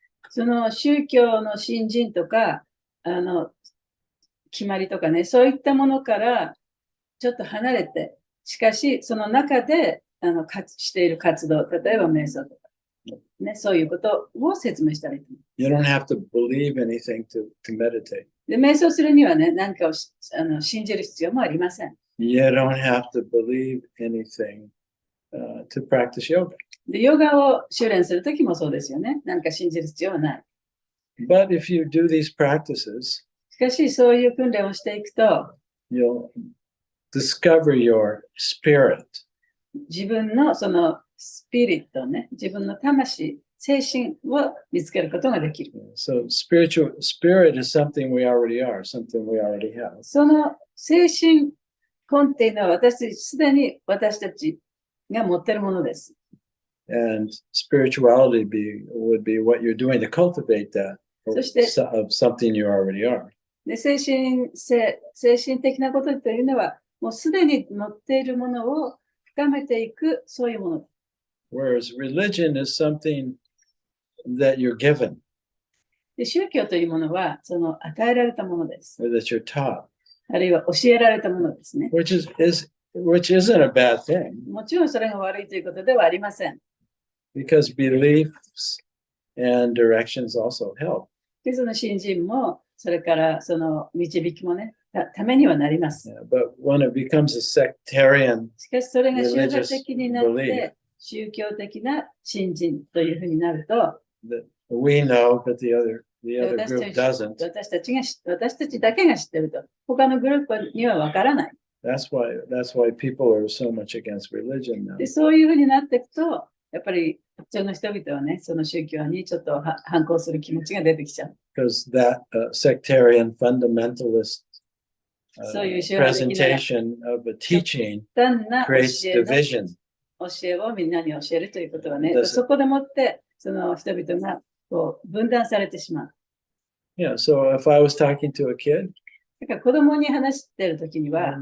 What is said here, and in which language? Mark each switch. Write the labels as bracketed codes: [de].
[ja] その宗教の信心とか、決まりとかね、そういったものからちょっと離れて、しかし、その中でしている活動、例えば瞑想とか、ね、そういうことを説明したらいいと思う。 [en] You don't have to believe anything to meditate. [ja] で、瞑想するにはね、何かを信じる必要もありません。 [en] You don't have to believe anything to practice yoga. [ja] で、ヨガを修練するときもそうですよね。何か信じる必要はない。 [en] But if you do these practices, [ja] しかし、そういう訓練をしていくと、 [en] you'll discover your spirit. [ja] 自分のそのスピリットね、自分の魂、精神を見つけることができる。 [en] So spirit is something we already are, something we already have. [ja] その精神根っていうのはすでに私たちが持っているものです。 [en] And spirituality would be what you're doing to cultivate that of something you already are. [ja] で、精神的なことというのは、もうすでに持っているものを深めていく、そういうもの。 [en] Whereas religion is something that you're given. [ja] で、宗教というものは、その与えられたものです。 [en] Or that you're taught. [ja] あるいは教えられたものですね。 [en] Which isn't a bad thing. [ja] もちろんそれが悪いということではありません。 [en] Because beliefs and directions also help. [ja] で、その信心も、それからその導きもね、ためにはなります。 [en] Yeah, but when it becomes a sectarian [ja] しかしそれが宗教的になって、宗教的な信心というふうになると、 [en] that we know, but the other group doesn't. [ja] 私たちだけが知ってると、他のグループにはわからない。 [en] That's why people are so much against religion now. [ja] で、そういうふうになっていくと、やっぱり普通の人々はね、その宗教にちょっと反抗する気持ちが出てきちゃう。 [en] Because that sectarian fundamentalist presentation of a teaching creates division. [ja] 教えをみんなに教えるということはね、そこでもってその人々がこう分断されてしまう。 [en] Yeah, so if I was talking to a kid, [ja] だから子供に話しているときには、